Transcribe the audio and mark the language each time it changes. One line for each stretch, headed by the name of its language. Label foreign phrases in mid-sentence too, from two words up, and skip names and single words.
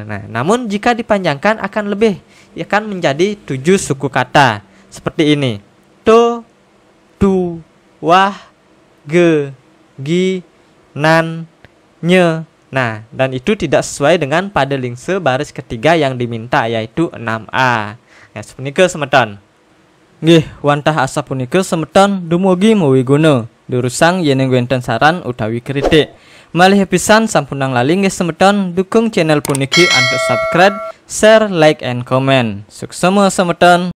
Indonesian: Nah, namun jika dipanjangkan akan lebih, akan menjadi 7 suku kata. Seperti ini. To, tu, wah, ge, gi, nan, nye. Nah, dan itu tidak sesuai dengan pada lingse baris ketiga yang diminta yaitu 6A. Ya,
Balinese: sepunika semeton. Nggih, wantah asa punika semeton dumugi mawiguna. Durusang yeneng wenten saran utawi kritik. Malih pisan sampunang lali nggih semeton dukung channel puniki
Indonesian: untuk
English: subscribe, share, like, and comment.
Balinese: Suksema semeton.